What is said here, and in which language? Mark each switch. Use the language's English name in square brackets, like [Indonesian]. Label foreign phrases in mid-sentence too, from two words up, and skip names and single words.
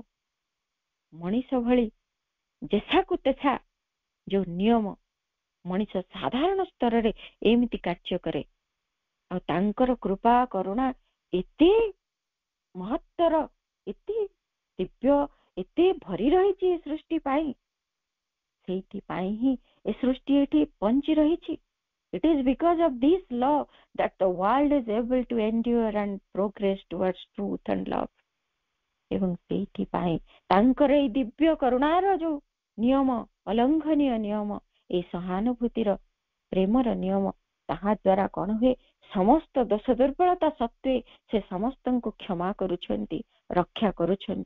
[Odia] ମଣିଷ ଭଳି ଯେସାକୁ ତେସା ଯୋଉ ନିୟମ, ମଣିଷ ସାଧାରଣ ସ୍ତରରେ ଏମିତି କାର୍ଯ୍ୟ କରେ, ଆଉ ତାଙ୍କର କୃପା କରୁଣା ଏତେ ମହତ୍ତର, ଏତେ ଦିବ୍ୟ, ଏତେ ଭରି ରହିଛି ଏ ସୃଷ୍ଟି ପାଇଁ, ସେଇଥିପାଇଁ ହିଁ ଏ ସୃଷ୍ଟି ଏଠି ବଞ୍ଚି ରହିଛି। [English] It is because of this law that the world is able to endure and progress towards truth and love. [Odia] ଏବଂ ସେଇଥିପାଇଁ ତାଙ୍କର ଏଇ ଦିବ୍ୟ କରୁଣାର ଯୋଉ ନିୟମ, ଅଲଙ୍ଘନୀୟ ନିୟମ, ଏଇ ସହାନୁଭୂତିର ପ୍ରେମର ନିୟମ, ତାହା ଦ୍ୱାରା କଣ ହୁଏ, ସମସ୍ତ ଦୋଷ ଦୁର୍ବଳତା ସତ୍ତ୍ୱେ ସେ ସମସ୍ତଙ୍କୁ କ୍ଷମା କରୁଛନ୍ତି, ରକ୍ଷା କରୁଛନ୍ତି।